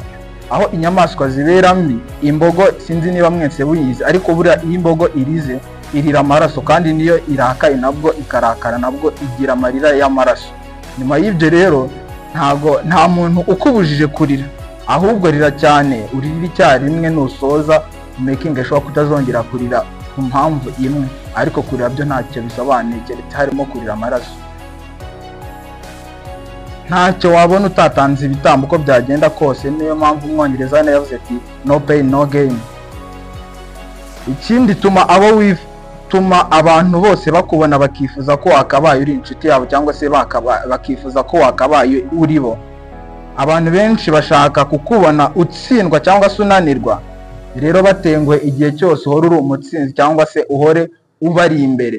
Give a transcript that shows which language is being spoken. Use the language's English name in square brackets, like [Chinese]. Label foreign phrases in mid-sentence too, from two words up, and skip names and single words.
[Kinyarwanda] Aho inyamaswa zibera mbi, imbogo sinzi niba mwese buyizi, ariko buriya iyo imbogo irize irira amaraso, kandi niyo irakaye nabwo ikarakara nabwo igira amarira y'amaraso. Nyuma y'ibyo rero nta muntu ukubujije kurira, ahubwo rira cyane, urira icyarimwe, nusoza [English] making sure [Kinyarwanda] kutazongera kurira ku mpamvu imwe. Ariko kurira byo ntacyo bisobanuye keretse harimo kurira amaraso. Ntacyo wabona utatanze ibitambo uko byagenda kose. Niyo mpamvu umwongereza yavuze ati [English] no pain no gain. [Kinyarwanda] Ikindi tuma abantu bose bakubona bakifuza ko wakabaye uri inshuti yabo cyangwa se bakifuza ko wakabaye uri bo. Abantu benshi bashaka kukubona utsindwa cyangwa se unanirwa, rero batenguwe igihe cyose uhora uri umutsinzi cyangwa se uhore ubari imbere.